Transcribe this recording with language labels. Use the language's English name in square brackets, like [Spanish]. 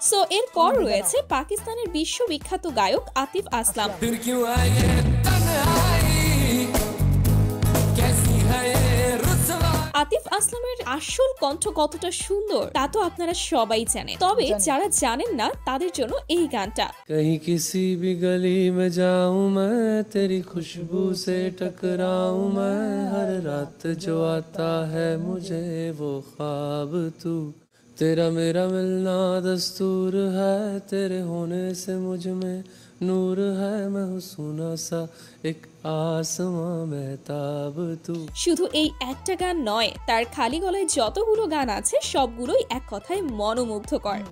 [Bangla] So এরপর রয়েছে পাকিস্তানের বিশ্ববিখ্যাত গায়ক আতিফ আসলাম। আতিফ আসলামের আসল কণ্ঠ কতটা সুন্দর তা তো আপনারা সবাই জানেন, তবে যারা জানেন না তাদের জন্য এই গানটা। [Hindi] कहीं किसी भी गली में जाऊं मैं, तेरी खुशबू से टकराऊं मैं, हर रात जो आता है मुझे वो ख्वाब तू, तेरा मेरा मिलना दस्तूर है, तेरे होने से मुझ में नूर है, मैं हूँ सोना सा एक आसमां महताब तू। [Bangla] শুধু এই একটা গান নয়, তার খালি গলায় যতগুলো গান আছে সবগুলোই এক কথায় মনোমুগ্ধকর।